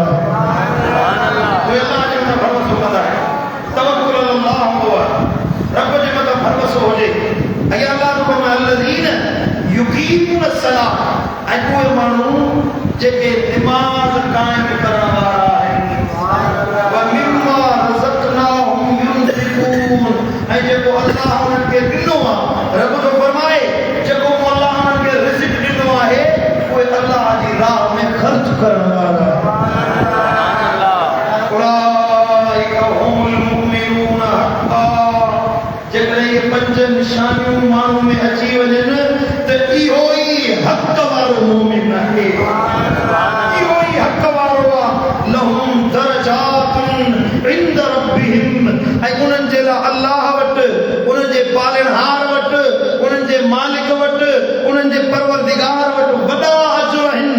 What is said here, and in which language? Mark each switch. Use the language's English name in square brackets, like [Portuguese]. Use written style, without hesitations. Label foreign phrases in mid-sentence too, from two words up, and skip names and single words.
[Sindhi] उहे अल्लाह जे मथां भरोसो कंदा आहिनि। तवक्कुल अल्लाह हूंदो आहे, रब जे मथां भरोसो हुजे। ऐं अल्लाह जो फरमान [Arabic] الذين يقيمون الصلاة, [Sindhi] ऐं उहे माण्हू जेके निमाज़ क़ाइम करण वारा आहिनि। [Arabic] ومما رزقناهم ينفقون, [Sindhi] ऐं जेको अल्लाह उन्हनि खे ॾिनो आहे, रब जो फरमाए जेको अल्लाह उन्हनि खे रिज़्क़ ॾिनो आहे, उहे अल्लाह जी राह में ख़र्च करण वारा [Arabic] أولئك هم المؤمنون حقا. [Sindhi] जेकॾहिं इहे पंज निशानियूं माण्हू में अची वञनि त इहो ई हक़ वारो मोमिन आहे, इहो ई हक़ वारो आहे। [Arabic] لهم درجات عند ربهم, [Sindhi] ऐं उन्हनि जे लाइ अल्लाह वटि, उन्हनि जे पालणहार वटि, उन्हनि जे मालिक वटि, उन्हनि जे परवरदिगार वटि वॾा अजर आहिनि।